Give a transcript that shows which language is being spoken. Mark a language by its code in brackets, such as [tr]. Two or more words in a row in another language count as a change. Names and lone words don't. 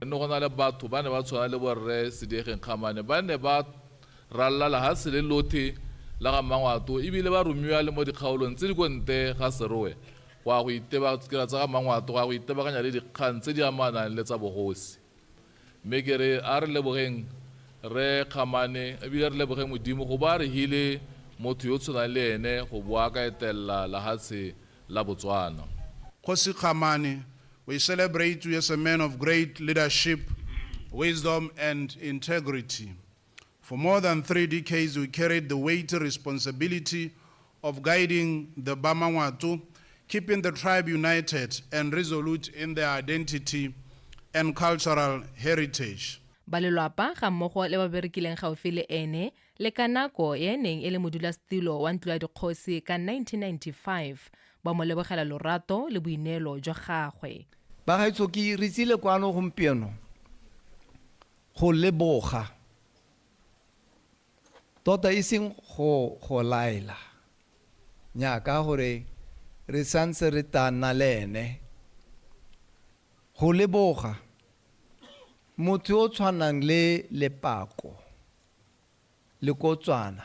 [tn] No gona le batho ba ne ba tshwana le borre Kgamane ba ne ba rallala ha se le lothe la ga mangwato ebile ba romiwa le mo dikgaolong tse di konte ga serowe wa go iteba tsa ga mangwato wa go itebaganya le dikgang tse di amanang le tsa bogosi mme ke re a re lebogeng re Kgamane ebile re lebogeng modimo go ba re hile motho yo tshwana le ene go bua ka etella la hatse la Botswana. [en] Kgosi Kgamane, we celebrate you as a man of great leadership, wisdom and integrity. For more than 3 decades, we carried the weighty responsibility of guiding the Bamangwato, keeping the tribe united and resolute in their identity and cultural heritage. [tn] Balelwapa ga mmogo le ba berekileng gaufi le ene le ka nako e neng e le modulasetilo wa ntlo ya dikgosi ka 1995 ba mo lebogela lorato le boineelo jwa gagwe. Ba gaetso ke re tsile kwano gompieno go leboga tota iseng go laela nyaka gore re santse re tana le ene go leboga motho o tshwanang le lepako le kotswana